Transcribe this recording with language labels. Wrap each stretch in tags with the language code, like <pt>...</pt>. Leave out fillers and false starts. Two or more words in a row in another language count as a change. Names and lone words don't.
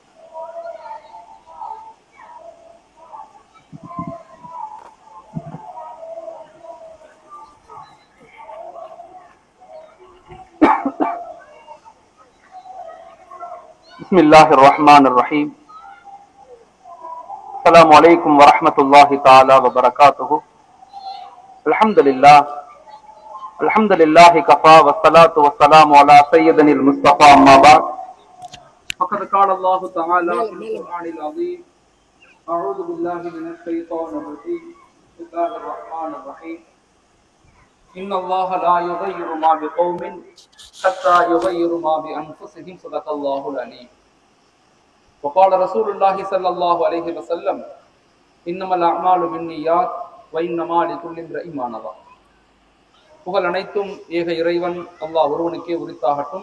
<ar>بسم الله الرحمن الرحيم. السلام عليكم ورحمة الله تعالى وبركاته. الحمد لله كفى والصلاة والسلام على سيدنا المصطفى أما بعد. فقد قال الله تعالى في القرآن العظيم: أعوذ بالله من الشيطان الرجيم. بسم الله الرحمن الرحيم. إن الله لا يغير ما بقوم حتى يغيروا ما بأنفسهم صدق الله العليم. وقال رسول الله صلى الله عليه وسلم إنما الأعمال بالنيات وإنما لكل امرئ ما نوى.</ar> <ta>புகழ் அனைத்தும் ஏக இறைவன் அல்லாஹ் ஒருவனுக்கே உரித்தாகட்டும்.</ta>